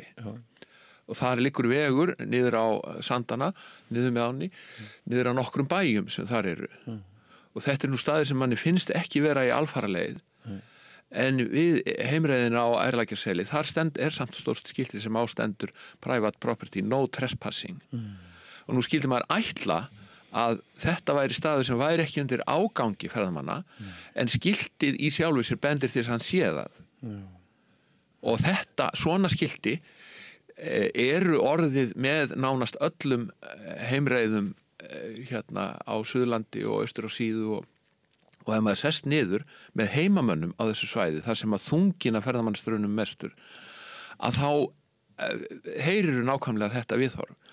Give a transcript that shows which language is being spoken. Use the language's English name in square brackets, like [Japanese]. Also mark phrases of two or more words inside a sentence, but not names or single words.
[Icelandic] Og þar liggur vegur niður á sandana, niður með ánni, niður á nokkrum bæjum sem þar eru. Og þetta nú staðir sem manni finnst ekki vera í alfaraleið. En við heimreiðina á Ærlækjarseli, þar samt stórt skilti sem ástendur [English] private property, no trespassing. [Icelandic] Og nú skildi maður ætla að þetta væri staður sem væri ekki undir ágangi ferðamanna, en skiltið í sjálfu sér bendir til þess að hann sé það. Og þetta, svona skilti eru orðið með nánast öllum heimreiðum hérna á Suðurlandi og austur á síðu og ef maður sest niður með heimamönnum á þessu svæði, þar sem að þungina ferðamannstrunum mestur, að þá heyrir nákvæmlega þetta viðhorf.